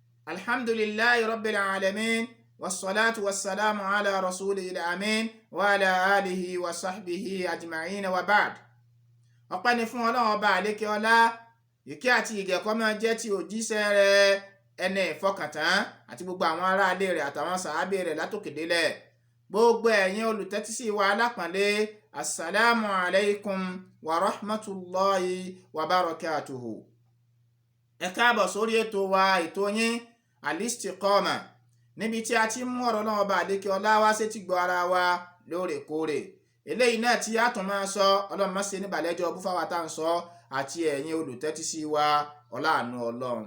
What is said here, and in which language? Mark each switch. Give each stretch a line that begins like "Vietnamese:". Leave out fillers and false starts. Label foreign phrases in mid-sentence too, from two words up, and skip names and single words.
Arabic: الحمد لله رب العالمين والصلاة والسلام على رسول الأمين وعلى آله وصحبه أجمعين وبعد.
Yoruba: Ọpẹ́ ni fún Ọlọ́run ọba àlékè ọlá, ìkẹ́ àti ìgẹ̀ kó máa jẹ́ ti òjíṣẹ́ rẹ̀ ẹni ìfọkàntán àti gbogbo àwọn ará ilé rẹ̀ àtàwọn sàhábé rẹ̀ látòkèdélẹ̀. Gbogbo ẹ̀yin olùtẹ́tísí wa alápọ̀nlé,
Arabic: السلام عليكم ورحمة الله وبركاته.
Yoruba: Ẹ káàbọ̀ sórí ètò wa, ètò yín Al-Istiqama, níbi tí a ti mú ọ̀rọ̀ Ọlọ́run ọba àlékè ọlá wá sétí gbọ́ ara wa lóòrèkóòrè. Eléyìí náà tí a tún máa sọ, Ọlọ́run má ṣe ní ìbàlẹ́jọ́ búfáwá tá à ń sọ àti ẹ̀yin olùtẹ́tísí wa ọláàánú Ọlọ́run.